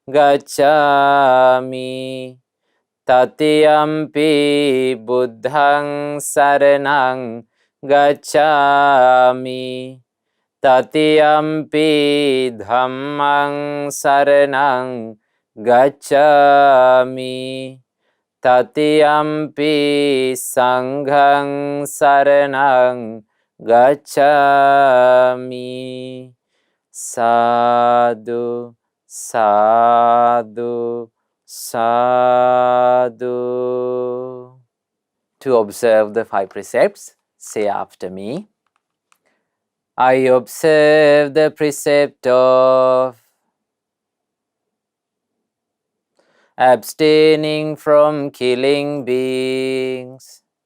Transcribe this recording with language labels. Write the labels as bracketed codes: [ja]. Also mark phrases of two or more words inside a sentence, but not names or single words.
[pi] gacchāmi, Tatiyampi buddhaṃ saranang gacchāmi, Tatiyampi dhammaṃ saranang gacchāmi, Tatiyampi sanghaṃ saranang gacchāmi. Sadhu, sadhu, sadhu. [en] To observe the 5 precepts, say after me. I observe the precept of abstaining from killing beings.